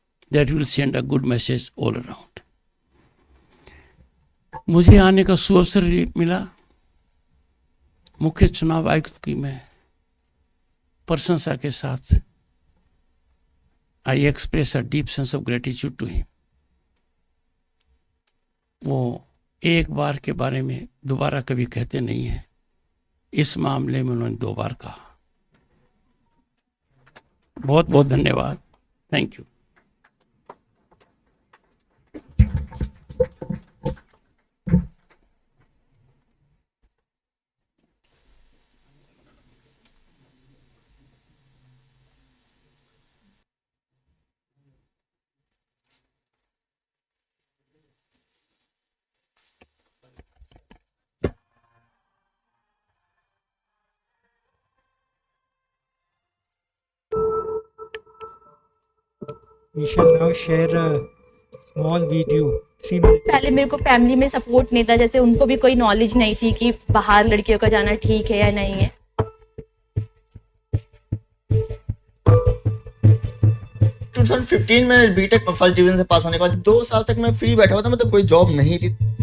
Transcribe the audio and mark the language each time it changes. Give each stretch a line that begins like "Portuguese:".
English: That will send a good message all around.
Hindi: मुझे आने का सुअवसर मिला। मुख्य चुनाव आयुक्त की मैं प्रशंसा के साथ
English: I express a deep sense of gratitude to him.
Hindi: वो एक बार के बारे में दोबारा कभी कहते नहीं है, इस मामले में उन्होंने 2 बार कहा। बहुत बहुत धन्यवाद। Thank you.
English: We shall now share a small video, 3 minutes.
Hindi: पहले मेरे को फैमिली में सपोर्ट नहीं था, जैसे उनको भी कोई नॉलेज नहीं थी कि बाहर लड़कियों का जाना ठीक है या नहीं है। 2015 में बीटेक फर्स्ट डिवीजन से पास होने के बाद 2 साल तक मैं फ्री बैठा हुआ था, मतलब कोई जॉब नहीं थी।